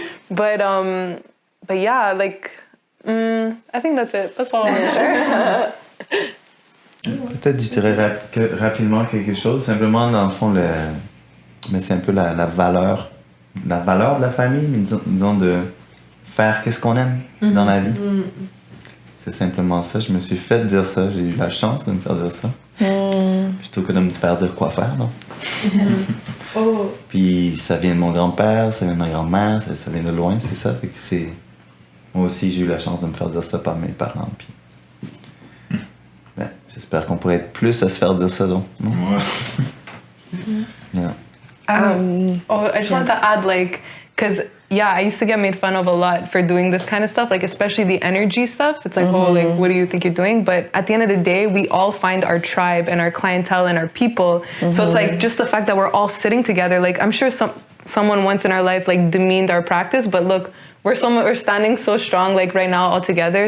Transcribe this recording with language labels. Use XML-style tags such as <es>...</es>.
<en>But yeah, like I think that's it. That's all I'm gonna share.</en> <fr>Peut-être je dirais rapidement quelque chose. Simplement, dans le fond, mais c'est un peu la valeur de la famille, mais disons de faire qu'est-ce qu'on aime dans la vie. C'est simplement ça. Je me suis fait dire ça. J'ai eu la chance de me faire dire ça. Plutôt que de me faire dire quoi faire, non? Puis ça vient de mon grand-père, ça vient de ma grand-mère, ça vient de loin, c'est ça. Fait que moi aussi, j'ai eu la chance de me faire dire ça par mes parents. Puis j'espère qu'on pourrait être plus à se faire dire ça, donc. Non?</fr> <en>Yeah. I just want to add, like, because I used to get made fun of a lot for doing this kind of stuff, like especially the energy stuff. It's like, oh, like, what do you think you're doing? But at the end of the day, we all find our tribe and our clientele and our people. So it's like just the fact that we're all sitting together. Like I'm sure someone once in our life like demeaned our practice, but look, we're standing so strong like right now all together.</en>